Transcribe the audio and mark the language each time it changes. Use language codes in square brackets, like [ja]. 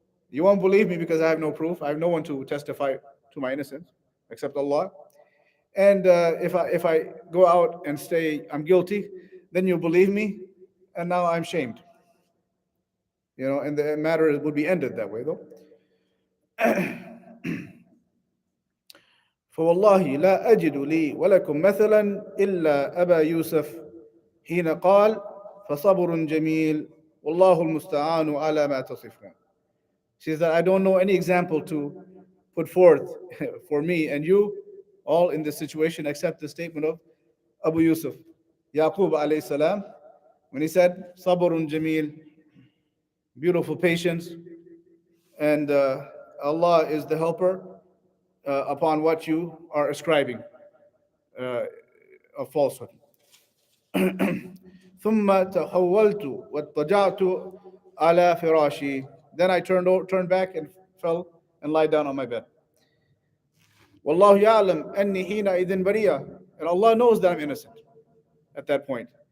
[en] You won't believe me because I have no proof. I have no one to testify to my innocence except Allah. And if I go out and say I'm guilty, then you believe me, and now I'm shamed. And the matter would be ended that way, though. [ar] فوالله لا أجد لي ولكم مثلا إلا أبا يوسف حين قال فصبر جميل والله المستعان على ما تصفون. [en] She says that I don't know any example to put forth for me and you all in this situation except the statement of Abu Yusuf, Yaqub alayhi salam, when he said, Sabrun Jameel, beautiful patience, and Allah is the helper upon what you are ascribing of falsehood. [ar] ثم تحولت واضطجعت على فراشي. [en] Then I turned back and fell and lied down on my bed. [ar] والله يعلم أني حينئذ بريئة. [en] And Allah knows that I'm innocent at that point.